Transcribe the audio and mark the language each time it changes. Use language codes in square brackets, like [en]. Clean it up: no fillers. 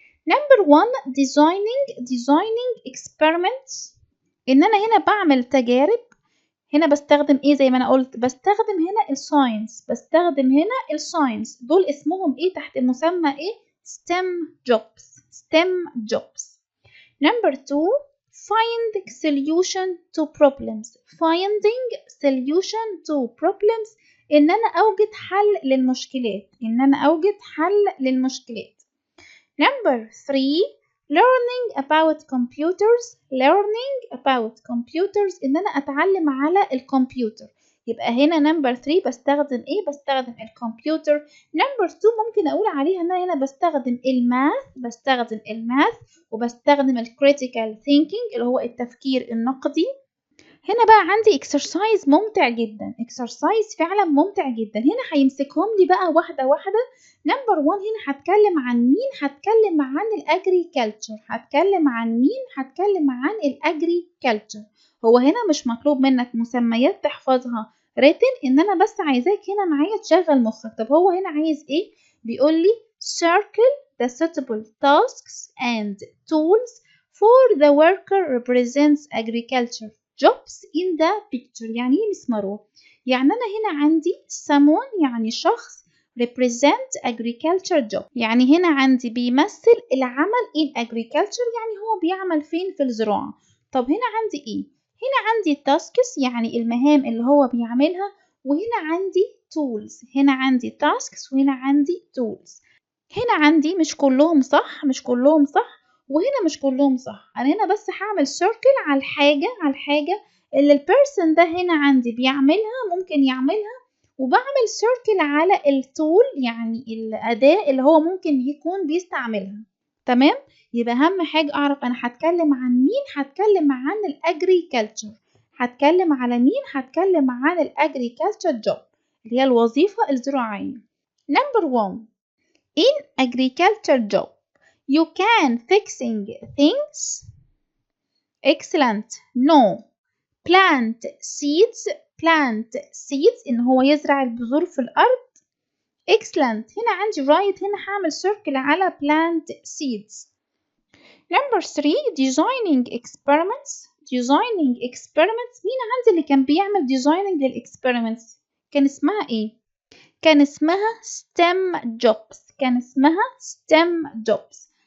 [en] number 1 designing experiments [ar] ان انا هنا بعمل تجارب. هنا بستخدم ايه زي ما انا قلت؟ بستخدم هنا الساينس، بستخدم هنا الساينس. دول اسمهم ايه تحت مسمى ايه؟ [en] STEM jobs. STEM jobs. number 2 find solution to problems. finding solution to problems [ar] ان انا اوجد حل للمشكلات، ان انا اوجد حل للمشكلات. [en] number 3 learning about computers. learning about computers [ar] ان انا اتعلم على الكمبيوتر. يبقى هنا [en] number 3 [ar] بستخدم ايه؟ بستخدم الكمبيوتر. [en] number 2 [ar] ممكن اقول عليها ان انا هنا بستخدم الماث، بستخدم الماث وبستخدم الكريتيكال thinking اللي هو التفكير النقدي. هنا بقى عندي exercise ممتع جدا، exercise فعلا ممتع جدا. هنا هيمسكهم لي بقى واحدة واحدة. [en] number 1 [ar] هنا هتكلم عن مين؟ هتكلم عن الagriculture. هتكلم عن مين؟ هتكلم عن الagriculture. هو هنا مش مطلوب منك مسميات تحفظها written، ان انا بس عايزاك هنا معايا تشغل مخك. طب هو هنا عايز ايه؟ بيقول لي [en] circle the suitable tasks and tools for the worker represents agriculture jobs in the picture. [ar] يعني ايه مس مروة؟ يعني انا هنا عندي someone يعني شخص represent agriculture job، يعني هنا عندي بيمثل العمل [en] in agriculture، [ar] يعني هو بيعمل فين؟ في الزراعة. طب هنا عندي ايه؟ هنا عندي tasks يعني المهام اللي هو بيعملها، وهنا عندي tools. هنا عندي tasks وهنا عندي tools. هنا عندي مش كلهم صح، مش كلهم صح، وهنا مش كلهم صح. انا هنا بس هعمل سيركل على الحاجة اللي البيرسون ده هنا عندي بيعملها، ممكن يعملها، وبعمل سيركل على التول يعني الأداة اللي هو ممكن يكون بيستعملها. تمام؟ يبقى أهم حاجة أعرف أنا هتكلم عن مين. هتكلم عن الأجريكلتشر. هتكلم على مين؟ هتكلم عن الأجريكلتشر جوب اللي هي الوظيفة الزراعية. [en] number 1 in agriculture job you can fixing things. excellent. no. plant seeds. plant seeds [ar] إن هو يزرع البذور في الأرض. excellent. هنا عندي right، هنا هعمل circle على [en] plant seeds. number 3 designing experiments. designing experiments [ar] مين عندي اللي كان بيعمل [en] designing للexperiments؟ [ar] كان اسمها ايه؟ [en] كان اسمها STEM jobs. كان اسمها STEM jobs.